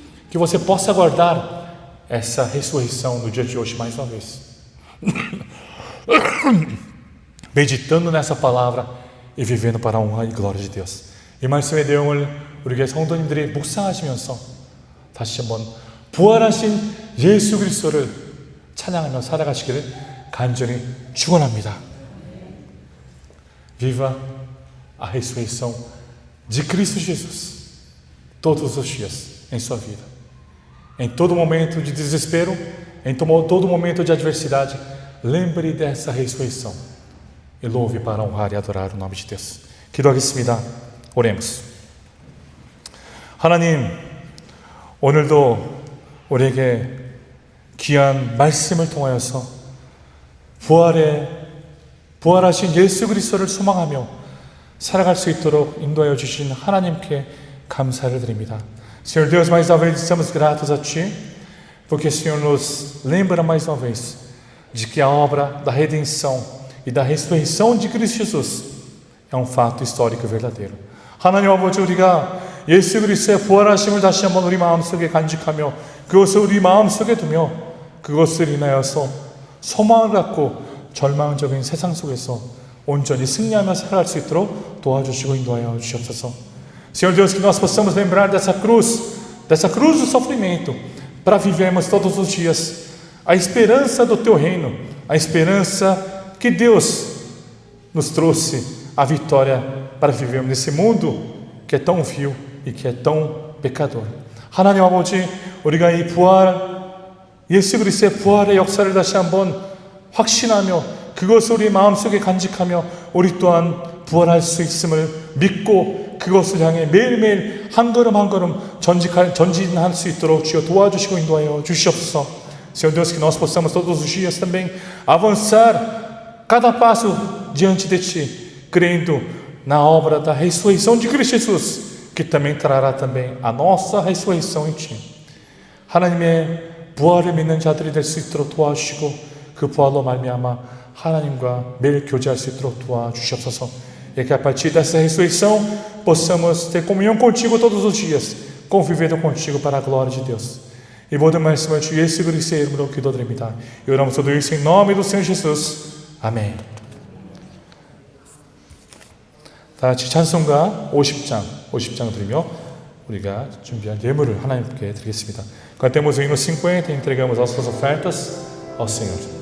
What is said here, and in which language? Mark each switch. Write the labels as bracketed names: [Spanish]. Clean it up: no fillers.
[Portuguese] Que você possa guardar essa ressurreição no dia de hoje mais uma vez. meditando nessa palavra e vivendo para a honra e glória de Deus. [Korean] 이 말씀의 내용을 우리 교회 성도님들이 묵상하시면서 다시 한번 부활하신 예수 그리스도를 찬양하며 살아가시기를 간절히 축원합니다. [Portuguese] Viva a ressurreição de Cristo Jesus todos os dias em sua vida. Em todo momento de desespero, em todo momento de adversidade, lembre dessa ressurreição e louve para honrar e adorar o nome de Deus. [Korean] 기도하겠습니다. [Portuguese] Oremos. [Korean] 하나님, 오늘도 우리에게 귀한 말씀을 통하여서 부활하신 예수 그리스도를 소망하며 살아갈 수 있도록 인도하여 주신 하나님께 감사를 드립니다. [Portuguese] Senhor Deus, mais uma vez estamos gratos a Ti, porque o Senhor nos lembra mais uma vez de que a obra da redenção e da ressurreição de Cristo Jesus é um fato histórico e verdadeiro. [Korean] 하나님 아버지, 우리가 예수 그리스도의 부활하심을 다시 한번 우리 마음속에 간직하며 그것을 우리 마음속에 두며 그것을 인하여서 소망을 갖고 절망적인 세상 속에서 온전히 승리하며 살아갈 수 있도록 도와주시고 인도하여 주시옵소서. [Portuguese] Senhor Deus, que nós possamos lembrar dessa cruz dessa cruz do sofrimento, para vivermos todos os dias a esperança do Teu reino, a esperança que Deus nos trouxe a vitória para vivermos nesse mundo que é tão vil e que é tão pecador. [Korean] 하나님 아버지, 우리가 이 부활, 예수 그리스도의 부활의 역사를 다시 한번 확신하며 그것을 우리 마음속에 간직하며 우리 또한 부활할 수 있음을 믿고 그것을 향해 매일매일 한 걸음 한 걸음 전진할 수 있도록 주여 도와주시고 인도하여 주시옵소서. [Portuguese] Senhor Deus, que nós possamos todos os dias também avançar cada passo diante de Ti, crendo na obra da ressurreição de Cristo Jesus, que também trará também a nossa ressurreição em Ti. [Korean] 하나님의 부활을 믿는 자들이 될 수 있도록 도와주시고 그 부활로 말미암아 하나님과 매일 교제할 수 있도록 도와주시옵소서. [Portuguese] E que a partir dessa ressurreição possamos ter comunhão contigo todos os dias, convivendo contigo para a glória de Deus. [Korean] E 모든 말씀을 주 예수 그리스도의 이름으로 기도드립니다. [Portuguese] E oramos tudo isso em nome do Senhor Jesus. Amém. [Korean] 다 같이 찬송가 50장 드리며 우리가 준비한 예물을 하나님께 드리겠습니다. [Portuguese] Cantemos o hino 50 e entregamos as suas ofertas ao Senhor.